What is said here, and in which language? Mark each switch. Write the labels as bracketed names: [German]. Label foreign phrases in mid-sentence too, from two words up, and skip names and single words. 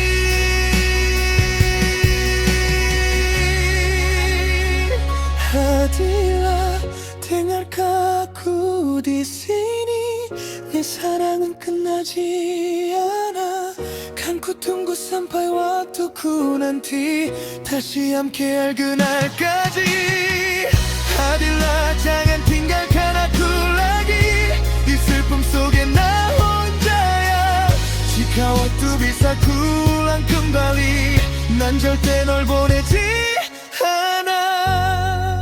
[Indonesian] Hadirlah, dengarkan aku di sini. [Korean] 내 사랑은 끝나지 않아. [Indonesian] Kan ku tunggu sampai waktuku nanti, [Korean] 다시 함께할 그날까지. [Indonesian] Hadirlah, jangan tinggalkan aku lagi. [Korean] 이 슬픔 속에 나 혼자야. [Indonesian] Jika waktu bisa kuulang kembali, [Korean] 난 절대 널 보내지 않아.